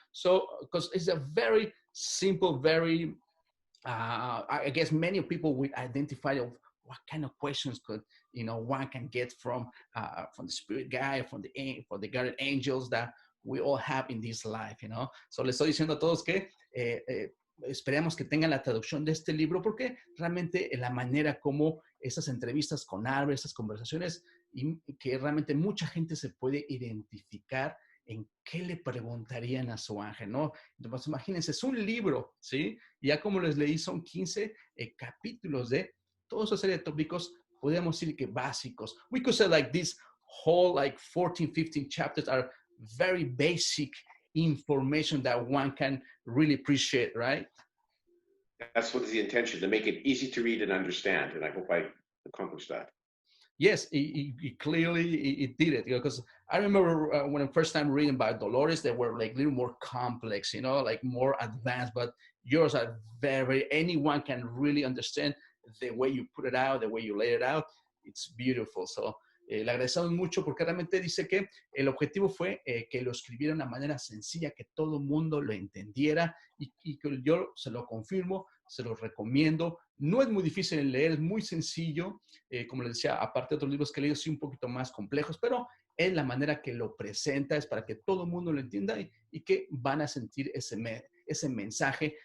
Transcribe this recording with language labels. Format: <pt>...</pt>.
<en>So, because it's a very simple, very, I guess many people will identify of what kind of questions could, you know, one can get from the spirit guide, from the guardian angels that we all have in this life, you know.</en> <es>So, les estoy diciendo a todos que esperemos que tengan la traducción de este libro porque realmente la manera como esas entrevistas con Albert, esas conversaciones, y que realmente mucha gente se puede identificar en qué le preguntarían a su ángel, ¿no? Entonces, imagínense, es un libro, ¿sí? Y ya como les leí, son 15 capítulos de toda esa serie de tópicos, podríamos decir que básicos.</es> <en>We could say like this whole like 14, 15 chapters are very basic information that one can really appreciate, right? That's what is the intention, to make it easy to read and understand, and I hope I accomplished that. Yes, it clearly it did it, because I remember when I first time reading about Dolores, they were like a little more complex, you know, like more advanced, but yours are very, anyone can really understand the way you put it out, the way you lay it out. It's beautiful.</en> <es>So le agradecemos mucho porque realmente dice que el objetivo fue que lo escribiera de una manera sencilla, que todo el mundo lo entendiera y que yo se lo confirmo, se lo recomiendo. No es muy difícil de leer, es muy sencillo. Como les decía, aparte de otros libros que he leído, sí un poquito más complejos, pero es la manera que lo presenta, es para que todo el mundo lo entienda y que van a sentir ese mensaje.</es>